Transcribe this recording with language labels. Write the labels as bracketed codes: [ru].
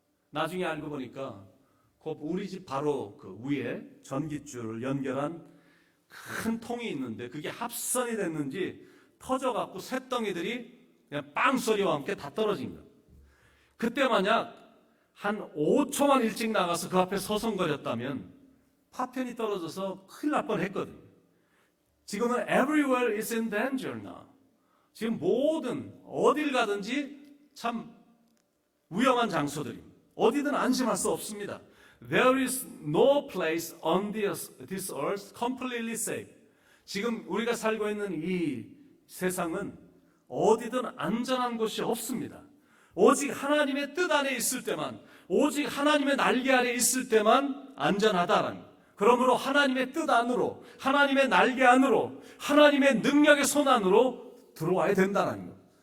[ko] 나중에 알고 보니까 우리 집 바로 그 위에 전기줄을 연결한 큰 통이 있는데 그게 합선이 됐는지 터져갖고 쇳덩이들이 그냥 빵 소리와 함께 다 떨어진 거예요. 그때 만약 한 5초만 일찍 나가서 그 앞에 서성거렸다면 파편이 떨어져서 큰일 날 뻔했거든요. 지금은 [en] everywhere is in danger now. [ko] 지금 어딜 가든지 참 위험한 장소들입니다. 어디든 안심할 수 없습니다. [en] There is no place on this earth completely safe. [ko] 지금 우리가 살고 있는 이 세상은 어디든 안전한 곳이 없습니다. 오직 하나님의 뜻 안에 있을 때만, 오직 하나님의 날개 아래 있을 때만 안전하다라는 것. 그러므로 하나님의 뜻 안으로, 하나님의 날개 안으로, 하나님의 능력의 손 안으로 들어와야 된다는 것.